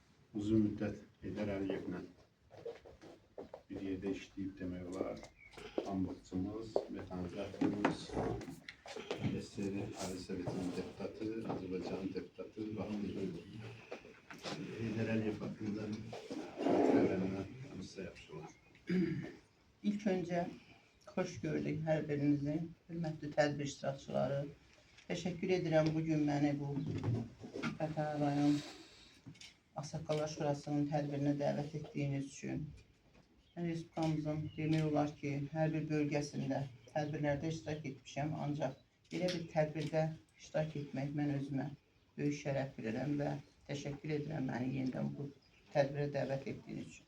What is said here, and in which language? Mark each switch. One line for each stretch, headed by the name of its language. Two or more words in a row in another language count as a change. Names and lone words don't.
Azerbaijani: uzun müddət Heydər Əliyevlə bir yerdə işləyib demək olar. Pambıqçımız, mexanizatorumuz, SSR Ali Sovetinin deputatı, Azərbaycanın deputatı, vaxtında Heydər Əliyev haqqında xatirələrinə tanışsa yaxşı olar.
Turkish: İlk önce hoş gördük her birinizi, hürmetli
Azerbaijani: tədbir iştirakçıları.
Turkish: Teşekkür ederim bugün beni bu
Azerbaijani: Xətai rayon Ağsaqqallar Şurasının tədbirinə dəvət etdiyiniz üçün. Respublikamızın demək olar ki, hər bir bölgəsində tədbirlərdə iştirak etmişəm, ancaq belə bir tədbirdə iştirak etmək mən özümə böyük şərəf bilirəm və təşəkkür edirəm məni yenidən bu tədbirə dəvət etdiyiniz üçün.